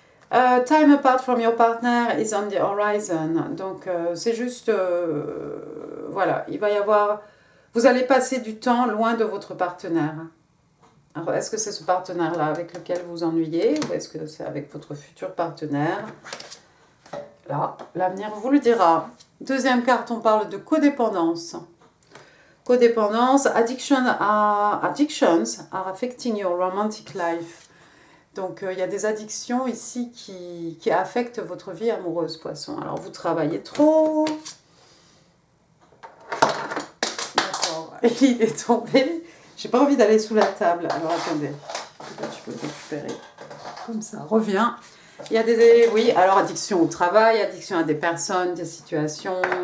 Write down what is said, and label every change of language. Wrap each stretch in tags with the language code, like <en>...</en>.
<en>Time apart from your partner is on the horizon.</en> <fr>Donc, c'est juste... voilà, il va y avoir... Vous allez passer du temps loin de votre partenaire. Alors, est-ce que c'est ce partenaire-là avec lequel vous vous ennuyez ou est-ce que c'est avec votre futur partenaire? Là, l'avenir vous le dira. Deuxième carte, on parle de codépendance.</fr> <en>Codépendance, addictions are affecting your romantic life.</en> <fr>Donc, il y a des addictions ici qui affectent votre vie amoureuse, poisson. Alors, vous travaillez trop. D'accord. Il est tombé. J'ai pas envie d'aller sous la table. Alors, attendez. Peut-être je peux le récupérer. Comme ça, reviens. Il y a oui, alors addiction au travail, addiction à des personnes, des situations.</fr>